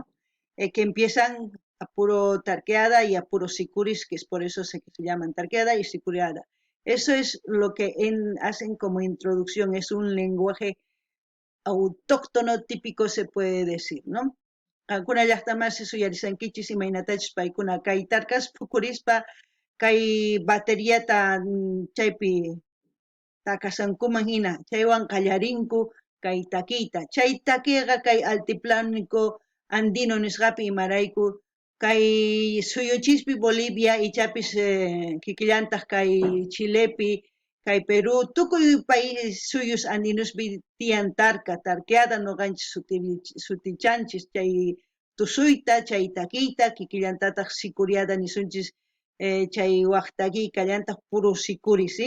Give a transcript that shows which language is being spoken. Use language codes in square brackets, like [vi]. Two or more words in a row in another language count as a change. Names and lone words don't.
[es] Que empiezan a puro tarqueada y a puro sicuris, que es por eso se llaman tarqueada y sicureada. Eso es lo que hacen como introducción, es un lenguaje autóctono típico se puede decir, ¿no? [qu] Alguna llaqta [es] más eso [qu] yarisankichis imaynatachus paykuna kay tarkas pukurispa kay bateriata chaypi takasankuman hina chaywan qallarinku kay taquita. Chay taquiqa kay [es] altiplánico andino [qu] nisqapi imarayku kay suyuchispi Bolivia ichapis kikillantaq kay Chilepi kay Perú tukuy país suyus andinospi tiyan tarqueada noqanchis sutichanchis chay tusuyta chay taquita kikillantataq sicuriada nisunchis chay waqtaqiqa llantaq [es] puro sicuri, [qu] ¿sí?